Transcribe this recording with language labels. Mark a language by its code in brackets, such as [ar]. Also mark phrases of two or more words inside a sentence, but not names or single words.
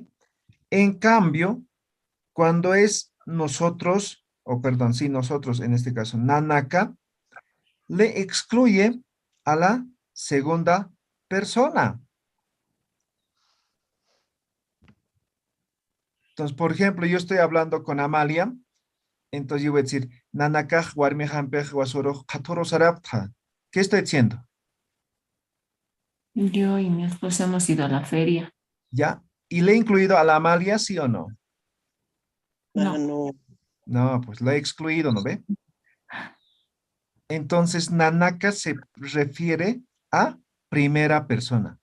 [es] En cambio, cuando es nosotros, o perdón, sí, nosotros, en este caso, Nanaka, le excluye a la segunda persona. Entonces, por ejemplo, yo estoy hablando con Amalia, entonces yo voy a decir, [ay] nanakaj warmihanpej wasoro katoro sarapta. [es] ¿Qué estoy diciendo? Yo y mi esposa hemos ido a la feria. ¿Ya? ¿Y le he incluido a la Amalia, sí o no? No. no. No, pues la he excluido, ¿no ve? Entonces, nanaka se refiere a primera persona.